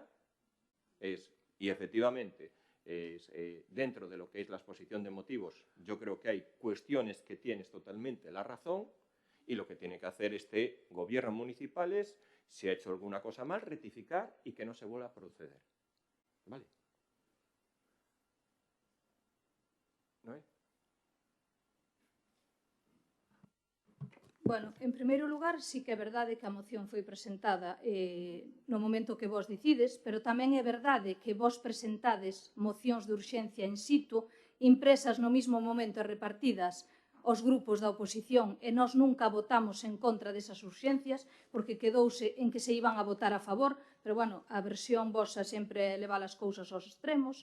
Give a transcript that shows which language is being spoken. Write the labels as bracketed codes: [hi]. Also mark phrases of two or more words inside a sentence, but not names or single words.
[es] Y efectivamente, dentro de lo que es la exposición de motivos, yo creo que hay cuestiones que tienes totalmente la razón. Y lo que tiene que hacer este gobierno municipal es, si ha hecho alguna cosa mal, rectificar y que no se vuelva a proceder. ¿Vale? ¿No? [gl] Bueno, en primeiro lugar, sí que é verdade que a moción foi presentada no momento que vos dicides, pero tamén é verdade que vos presentades mocións de urxencia [la] in situ, [gl] impresas no mismo momento e repartidas aos grupos da oposición, e nós nunca votamos en contra desas urxencias, porque quedouse en que se iban a votar a favor, pero, bueno, a versión vosa sempre leva as cousas aos extremos.